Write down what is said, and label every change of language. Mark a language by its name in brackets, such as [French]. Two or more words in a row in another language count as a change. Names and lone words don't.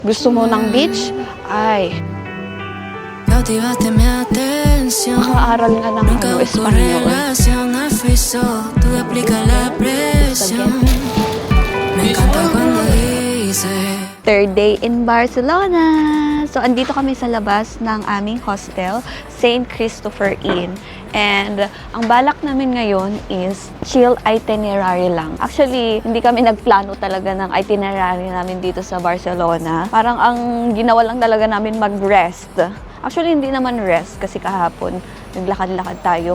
[Filipino] Gusto mo ng beach? Ay, [Spanish] Cautivaste mi atención. [Filipino] makaaral nga ng [Spanish] Nunca busco [Filipino] Espanyol. [Spanish] relación, [English] I feel so. [Spanish] Tú explicas la presión. Me encanta cuando dices. [English] Third day in Barcelona. So, [Filipino] andito kami sa labas ng aming hostel, St. Christopher Inn. And ang balak namin ngayon is [English] chill itinerary [Filipino] lang. Actually, hindi kami nagplano talaga ng itinerary namin dito sa Barcelona. Parang ang ginawa lang talaga namin mag-rest. Actually, hindi naman rest kasi kahapon naglakad-lakad tayo.